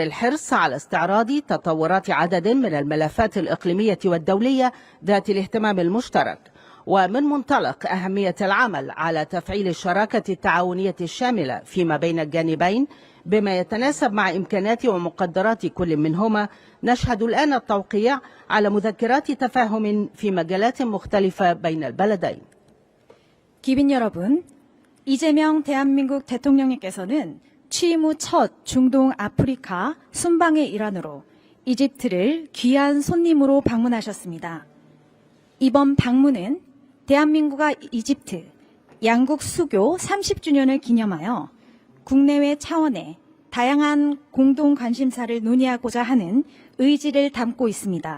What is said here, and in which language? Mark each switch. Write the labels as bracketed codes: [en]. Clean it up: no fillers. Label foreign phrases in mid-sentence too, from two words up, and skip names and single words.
[ar] الحرص على استعراض تطورات عدد من الملفات الإقليمية والدولية ذات الاهتمام المشترك، ومن منطلق أهمية العمل على تفعيل الشراكة التعاونية الشاملة فيما بين الجانبين بما يتناسب مع إمكانات ومقدرات كل منهما، نشهد الآن التوقيع على مذكرات تفاهم في مجالات مختلفة بين البلدين. [ko] 기빈 여러분, 이재명 대한민국 대통령님께서는 취임 후 첫 중동 아프리카 순방의 일환으로 이집트를 귀한 손님으로 방문하셨습니다. 이번 방문은 대한민국과 이집트 양국 수교 30주년을 기념하여 국내외 차원의 다양한 공동 관심사를 논의하고자 하는 의지를 담고 있습니다.